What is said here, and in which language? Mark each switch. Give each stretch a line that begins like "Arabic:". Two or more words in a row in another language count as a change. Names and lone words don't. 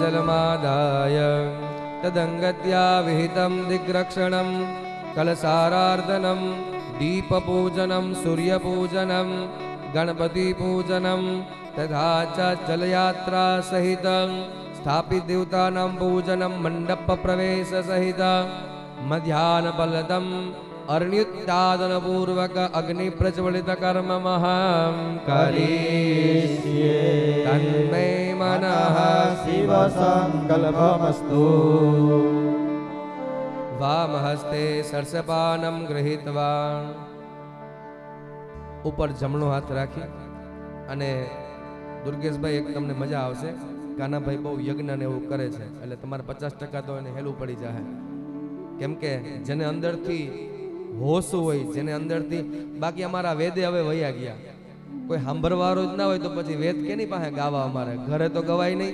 Sanskrit: जलमादाय तदङ्गत्या विहितं दिग्रक्षणं कलसारार्दनं दीपपूजनं सूर्यपूजनं गणपतिपूजनं तथा च जलयात्रा सहितं स्थापित देवतानां पूजनं मण्डपप्रवेशसहित मध्याह्नफलदम् अर्ण्युत्तादनपूर्वक अग्निप्रज्वलितकर्ममहं करिष्ये तन्मे मनः शिव संकल्पमस्तु वामहस्ते सर्षपानं गृहीत्वा
Gujarati: ઉપર જમણો હાથ રાખી અને દુર્ગેશભાઈ એક તમને મજા આવશે કાનાભાઈ બહુ યજ્ઞ ને એવું કરે છે એટલે તમારે 50% તો એને હેલું પડી જાય કેમ કે જેને અંદરથી હોશ હોય જેને અંદરથી બાકી અમારા વેદે હવે વયા ગયા કોઈ સાંભળવાળો જ ના હોય તો પછી વેદ કેની પાસે ગાવા અમારે ઘરે તો ગવાય નહીં